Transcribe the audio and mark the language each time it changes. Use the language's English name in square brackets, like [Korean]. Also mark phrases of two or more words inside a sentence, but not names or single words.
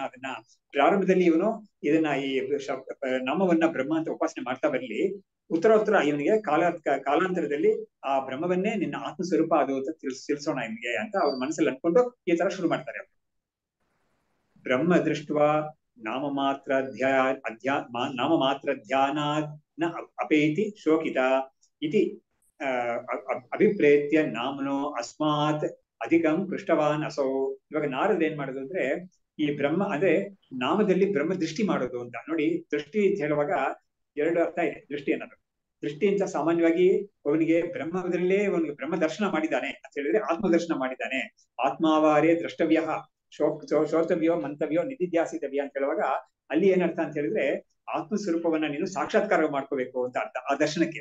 [Kannada] ಅದನ್ನ ಪ್ರಾರಂಭದಲ್ಲಿ ಇವನು ಇದನ್ನ ಈ ನಾಮವನ್ನ ಬ್ರಹ್ಮ ಅಂತ ಉಪಾಸನೆ ಮಾಡ್ತಾ ಬರ್ಲಿ, ಉತ್ತರ ಇವನಿಗೆ ಕಾಲಾಂತರದಲ್ಲಿ ಆ ಬ್ರಹ್ಮವನ್ನೇ ನಿನ್ನ ಆತ್ಮ ಸ್ವರೂಪ ಅದು ಅಂತ ತಿಳಿಸೋಣ ಇವನಿಗೆ ಅಂತ ಅವ್ರ ಮನಸ್ಸಲ್ಲಿ ಅನ್ಕೊಂಡು ಈ ತರ ಶುರು ಮಾಡ್ತಾರೆ. [Sanskrit] ಬ್ರಹ್ಮ ದೃಷ್ಟ್ವಾ ನಾಮ ಮಾತ್ರ ಧ್ಯಾನಾತ್ ನ ಅಪೇತಿ ಶೋಕಿತ ಇತಿ ಅಭಿಪ್ರೇತ್ಯ ನಾಮನೋ ಅಸ್ಮಾತ್ ಅಧಿಕಂ ಪೃಷ್ಟವಾನ್ ಅಸೌ. [Kannada] ಇವಾಗ ನಾರದ ಏನ್ ಮಾಡೋದು ಅಂದ್ರೆ, ಈ ಬ್ರಹ್ಮ ಅಂದ್ರೆ ನಾಮದಲ್ಲಿ ಬ್ರಹ್ಮ ದೃಷ್ಟಿ ಮಾಡೋದು ಅಂತ. ನೋಡಿ, ದೃಷ್ಟಿ ಅಂತ ಹೇಳುವಾಗ ಎರಡು ಅರ್ಥ ಇದೆ. ದೃಷ್ಟಿ ಅನ್ನೋದು, ದೃಷ್ಟಿ ಅಂತ ಸಾಮಾನ್ಯವಾಗಿ ಅವನಿಗೆ ಬ್ರಹ್ಮ ದರ್ಶನ ಮಾಡಿದ್ದಾನೆ ಅಂತ ಹೇಳಿದ್ರೆ ಆತ್ಮದರ್ಶನ ಮಾಡಿದ್ದಾನೆ. [Sanskrit] ಆತ್ಮಾವಾರೇ ದ್ರಷ್ಟವ್ಯ ಶೋರ್ತವ್ಯೋ ಮಂತವ್ಯೋ ನಿಧಿಧ್ಯಾಸಿತವ್ಯ [Kannada] ಅಂತ ಹೇಳುವಾಗ ಅಲ್ಲಿ ಏನರ್ಥ ಅಂತ ಹೇಳಿದ್ರೆ, ಆತ್ಮ ಸ್ವರೂಪವನ್ನ ನೀನು ಸಾಕ್ಷಾತ್ಕಾರ ಮಾಡ್ಕೋಬೇಕು ಅಂತ ಅರ್ಥ ಆ ದರ್ಶನಕ್ಕೆ.